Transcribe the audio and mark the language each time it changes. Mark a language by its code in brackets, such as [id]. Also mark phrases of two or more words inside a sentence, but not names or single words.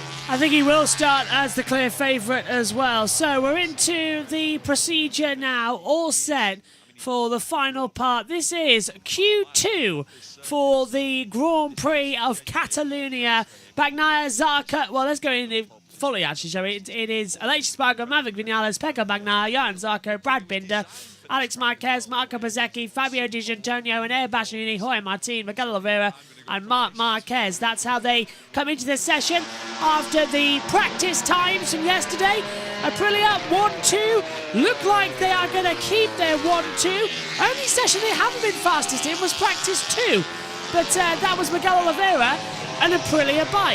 [en] I think he will start as the clear favourite as well. So we're into the procedure now, all set for the final part. This is Q2 for the Grand Prix of Catalonia. Bagnaia, Zarco. Well, let's go in fully, actually, shall we? It is Aleix Espargaro, Maverick Vinales, Pecco Bagnaia, Johan Zarco, Brad Binder, Alex Marquez, Marco Bezzecchi, Fabio Di Giannantonio, Enea Bastianini, Jorge Martin, Miguel Oliveira, and Marc Marquez. That's how they come into this session after the practice times from yesterday. Aprilia 1-2 look like they are going to keep their 1-2. Only session they haven't been fastest in was practice 2, but that was Miguel Oliveira, an Aprilia bike.